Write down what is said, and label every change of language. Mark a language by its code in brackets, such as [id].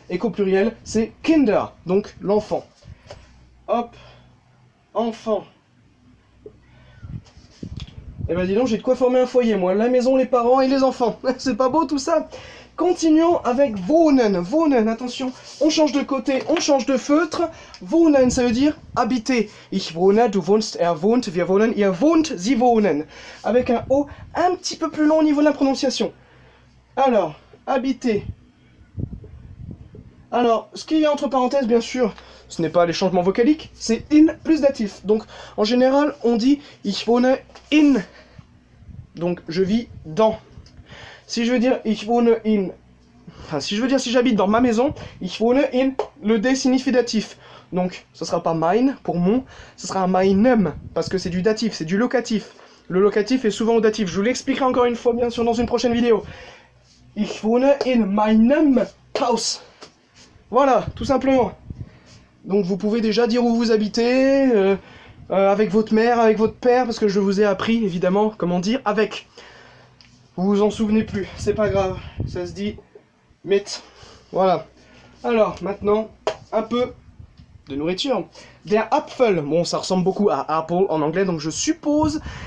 [fr] Et qu'au pluriel, c'est Kinder, donc l'enfant. Hop, enfant. Eh ben dis donc, j'ai de quoi former un foyer, moi. La maison, les parents et les enfants. C'est pas beau tout ça? Continuons avec wohnen. Wohnen, attention, on change de côté, on change de feutre. Wohnen, ça veut dire habiter. [de] Ich wohne, du wohnst, er wohnt, wir wohnen, ihr wohnt, sie wohnen. [fr] Avec un O un petit peu plus long au niveau de la prononciation. Alors, habiter. Alors, ce qu'il y a entre parenthèses, bien sûr, ce n'est pas les changements vocaliques, c'est in plus datif. Donc, en général, on dit [de] ich wohne in. [fr] Donc, je vis dans. Si je veux dire [de] ich wohne in, [fr] enfin si je veux dire si j'habite dans ma maison, ich wohne in, le D signifie datif. Donc ce sera pas mein pour mon, ce sera un meinem parce que c'est du datif, c'est du locatif. Le locatif est souvent au datif. Je vous l'expliquerai encore une fois bien sûr dans une prochaine vidéo. [de] Ich wohne in meinem Haus. [fr] Voilà, tout simplement. Donc vous pouvez déjà dire où vous habitez, avec votre mère, avec votre père, parce que je vous ai appris évidemment comment dire avec. Vous vous en souvenez plus, c'est pas grave, ça se dit mit. Voilà. Alors, maintenant, un peu de nourriture. Der Apfel, bon, ça ressemble beaucoup à apple en anglais, donc je suppose